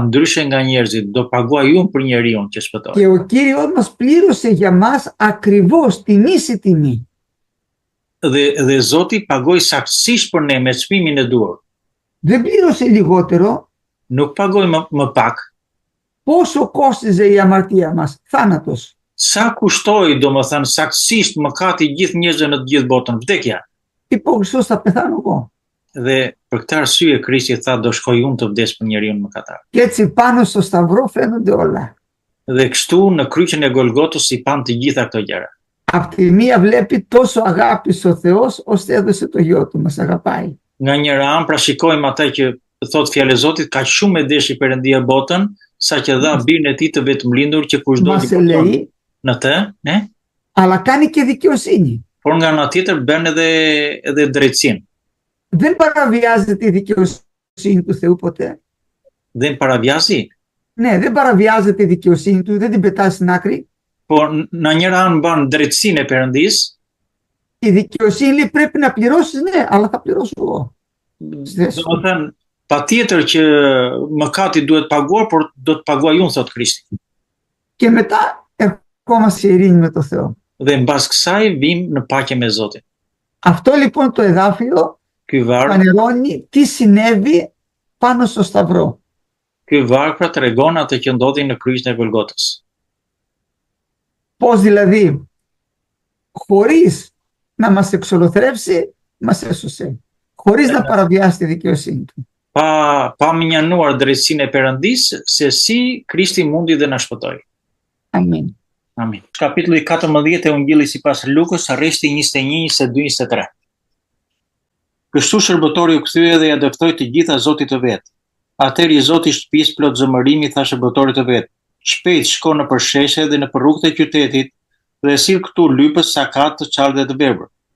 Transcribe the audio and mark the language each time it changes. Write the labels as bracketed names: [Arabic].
[Albanian] Ndryshe nga njerëzit, do paguaj unë për njeriu që shpëtoi. [Greek] Και ο Κύριος μας πλήρωσε για μας ακριβώς την ίση τιμή. [Albanian] Dhe Zoti pagoi saktësisht për ne me çmimin e duhur. [Greek] Δεν πλήρωσε λιγότερο. [Albanian] Nuk pagoi më pak. [Greek] Πόσο κόστιζε η αμαρτία μας? Θάνατος. [Albanian] Sa kushtoi, domethënë saktësisht mëkati i gjithë njerëzve në të gjithë botën, vdekja. [Greek] Είπε ο Χριστός, θα πεθάνω εγώ. [Albanian] Dhe për këtë arsye Krishti tha do shkoj unë të vdes për njeriu mëkatar. [Greek] Και έτσι πάνω στο σταυρό φαίνονται όλα. [Albanian] Dhe kështu në kryqin e Golgotës i pan të gjitha këto gjëra. [Greek] Απ' τη μία βλέπει τόσο αγάπησε ο Θεός ώστε έδωσε το γιο του, μας αγαπάει. [Albanian] Nga njëra anë pra shikojmë atë që thot fjalë e Zotit, ka shumë e deshi Perëndia botën, saqë dha birin e tij të vetëmlindur që kushdo [Greek] Μας [Albanian] që [Greek] ελεεί, [Albanian] në të, ne? [Greek] αλλά κάνει και δικαιοσύνη. [Albanian] Por nga ana tjetër bën edhe drejtësinë. [Greek] Δεν παραβιάζεται η δικαιοσύνη του Θεού ποτέ. Δεν παραβιάζει. Ναι, δεν παραβιάζεται η δικαιοσύνη του, δεν την πετάει στην άκρη. [Albanian] Por në njëra anë mban drejtësinë e Perëndis, [Greek] Η δικαιοσύνη λέει πρέπει να πληρώσεις, ναι, αλλά θα πληρώσω εγώ. [Albanian] domethënë patjetër që mëkati duhet paguar, por do të paguaj unë, thot Krishti. [Greek] Και μετά ερχόμαστε σε ειρήνη με το Θεό. [Albanian] Dhe mbas kësaj vim në paqe me Zotin. [Greek] Αυτό λοιπόν το εδάφιο [Albanian] Ky varg, [Greek] φανερώνει τι συνέβη πάνω στο σταυρό. [Albanian] ky varg pra tregon atë që ndodhi në kryqin e Golgotës. [Greek] Πώς δηλαδή χωρίς να μας εξολοθρεύσει μας έσωσε. Χωρίς να παραβιάσει τη δικαιοσύνη του. [Albanian] Pa minjanuar drejtësinë e Perëndis, se si Krishti mundi dhe na shpëtoi. Amin. Amin. Kapitulli 14 e Ungjillit sipas Lukës, rreshti 21, 22, 23. Kështu shërbëtori u kthye dhe ja dëftoi të gjitha Zotit të vet. Atëherë i Zoti i shtëpisë plot zëmërimi tha shërbëtorit të vet: "Shpejt shko në përsheshe dhe në rrugët e qytetit dhe sill këtu lypës, sakat, të çallë dhe të verbër."